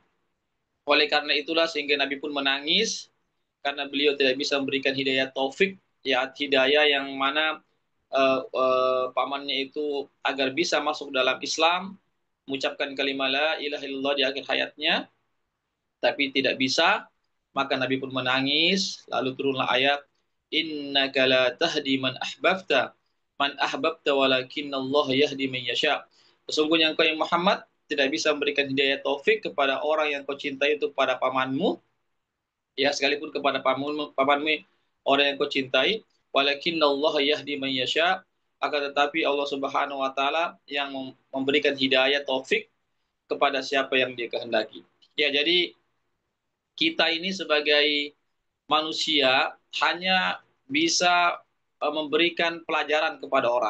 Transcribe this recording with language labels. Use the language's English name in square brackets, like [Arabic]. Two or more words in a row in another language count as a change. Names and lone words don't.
[Indonesian] Oleh karena itulah sehingga Nabi pun menangis karena beliau tidak bisa memberikan hidayah taufik, ya, hidayah yang mana pamannya itu agar bisa masuk dalam Islam, mengucapkan kalimat [Arabic] لا إله إلا الله [Indonesian] di akhir hayatnya, tapi tidak bisa. Maka Nabi pun menangis, lalu turunlah ayat [Arabic] إنك لا تهدي من أحببت الله يهدي من يشاء. [Indonesian] Sesungguhnya engkau yang Muhammad tidak bisa memberikan hidayah taufik kepada orang yang kau cintai itu pada pamanmu, ya, sekalipun kepada pamanmu orang yang kau cintai, [Arabic] الله يهدي من يشاء, [Indonesian] akan tetapi Allah [Arabic] سبحانه وتعالى [Indonesian] yang memberikan hidayah taufik kepada siapa yang Dia kehendaki. Ya, jadi kita ini sebagai manusia hanya bisa memberikan pelajaran kepada orang,